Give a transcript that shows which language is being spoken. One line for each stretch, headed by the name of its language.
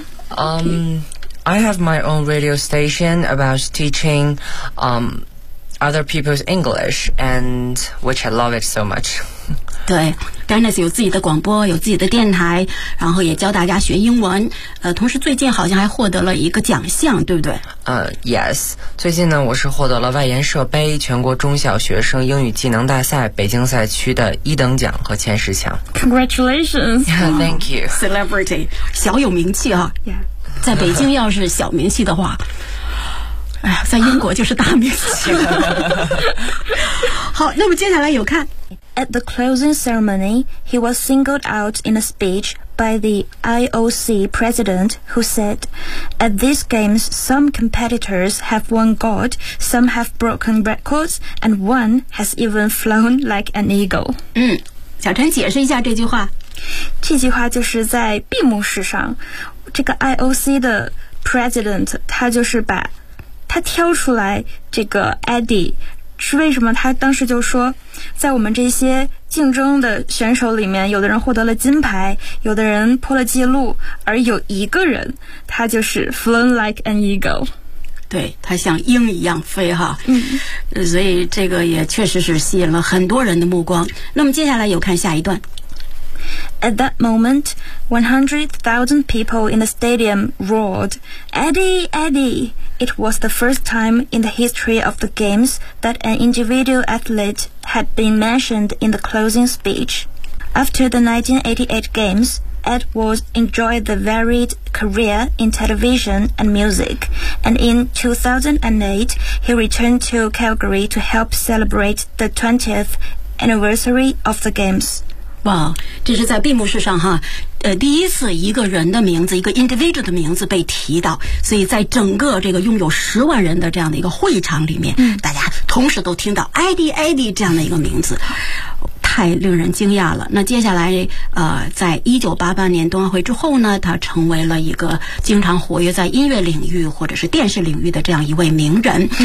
English: I have my own radio station about teaching other people's English, and which I love it so much.
Chinese: 对， Dennis 有自己的广播，有自己的电台，然后也教大家学英文，同时最近好像还获得了一个奖项，对不对？
English: Yes.
Chinese: 最近呢，我是获得了外研社杯全国中小学生英语技能大赛北京赛区的一等奖和前十强。
English: Congratulations. Yeah, thank you.
Chinese: Celebrity. 小有名气啊。
English: Yeah.
Chinese: 在北京要是小名气的话，哎呀，在英国就是大名气了。好，那么接下来有看。
English: At the closing ceremony, he was singled out in a speech by the IOC president, who said, "At these games, some competitors have won gold, some have broken records, and one has even flown like an eagle."
Chinese: 小陈解释一下这句话。这句话就是在闭幕式上，这个 IOC 的 president 他就是把他挑出来这个 Eddie， 是为什么？他当时就说，在我们这些竞争的选手里面，有的人获得了金牌，有的人破了记录，而有一个人他就是
English: flown like an eagle，
Chinese: 对，他像鹰一样飞哈。嗯，所以这个也确实是吸引了很多人的目光。那么接下来有看下一段。
English: At that moment, 100,000 people in the stadium roared, "Eddie, Eddie!" It was the first time in the history of the games that an individual athlete had been mentioned in the closing speech. After the 1988 games, Edwards enjoyed a varied career in television and music, and in 2008, he returned to Calgary to help celebrate the 20th anniversary of the games.
Chinese: 哇，这是在闭幕式上哈，第一次一个人的名字，一个 individual 的名字被提到，所以在整个这个拥有十万人的这样的一个会场里面，大家同时都听到 Eddie 这样的一个名字，太令人惊讶了。那接下来在1988年冬奥会之后呢，他成为了一个经常活跃在音乐领域或者是电视领域的这样一位名人。